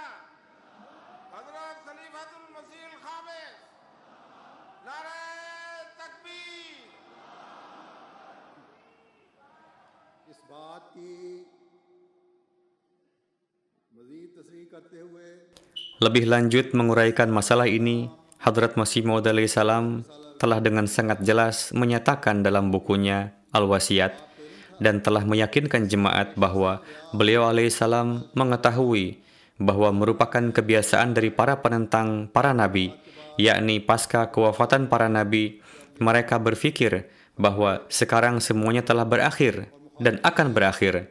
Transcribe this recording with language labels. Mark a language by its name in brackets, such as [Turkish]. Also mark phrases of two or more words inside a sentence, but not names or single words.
[Urdu] حضرت خلیفۃ المسیح خامس نعرۂ تکبیر. اس بات کی مزید تصریح کرتے ہوئے [Indonesian] lebih lanjut menguraikan masalah ini, Hadrat Masih Maud [Arabic] alaihi salam [Indonesian] telah dengan sangat jelas menyatakan dalam bukunya Al-Wasiyat dan telah meyakinkan jemaat bahwa beliau alaihissalam mengetahui bahwa merupakan kebiasaan dari para penentang para nabi, yakni pasca kewafatan para nabi, mereka berpikir bahwa sekarang semuanya telah berakhir dan akan berakhir.